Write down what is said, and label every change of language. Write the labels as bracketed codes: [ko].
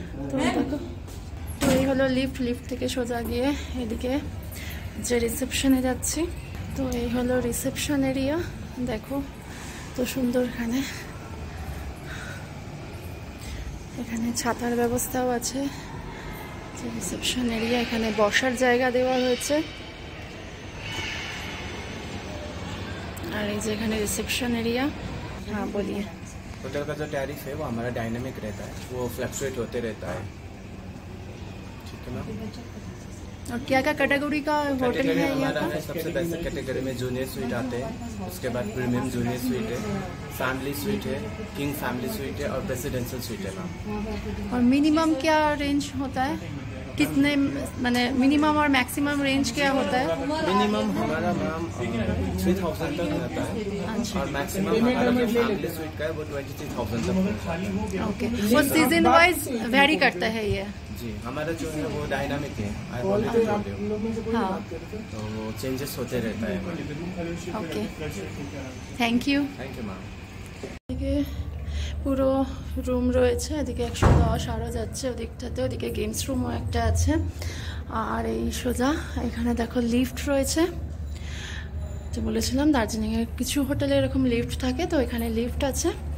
[bn] তো দেখো, তো এই হলো লিফট, লিফট থেকে সোজা গিয়ে এদিকে যে রিসেপশনে যাচ্ছি। তো এই হলো রিসেপশন এরিয়া, দেখো তো সুন্দর। এখানে ছাতার ব্যবস্থাও আছে। যে রিসেপশন এরিয়া, এখানে বসার জায়গা দেওয়া হয়েছে। [hi] और ये जगह रिसेप्शन एरिया। हाँ बोलिए। होटल का जो टैरिफ है वो हमारा डायनामिक रहता है, वो फ्लक्चुएट होते रहता है, ठीक है ना। और क्या क्या कैटेगरी का होटल है हमारा? सबसे बेसिक कैटेगरी में जूनियर स्वीट आते हैं, उसके बाद प्रीमियम जूनियर स्वीट है, फैमिली स्वीट है, किंग फैमिली स्वीट है और प्रेसिडेंशियल स्वीट है मैम। और मिनिमम क्या रेंज होता है, कितने माने मिनिमम और मैक्सिमम रेंज क्या होता है? मिनिमम हमारा मैम 3000 तक रहता है। अच्छा। और मैक्सिमम हमारा जो फैमिली स्वीट का है वो 23,000 तक रहता है। ओके, वो सीजन वाइज वेरी करता है ये? जी, हमारा जो है वो डायनामिक है, हाँ, तो वो चेंजेस होते रहता है। Okay, thank you ma'am. [bn] পুরো রুম রয়েছে, এদিকে 110 আরও যাচ্ছে ওদিকটাতে, ওদিকে গেমস রুমও একটা আছে। আর এই সোজা এখানে দেখো লিফট রয়েছে, যে বলেছিলাম দার্জিলিংয়ের কিছু হোটেলে এরকম লিফট থাকে, তো এখানে লিফট আছে।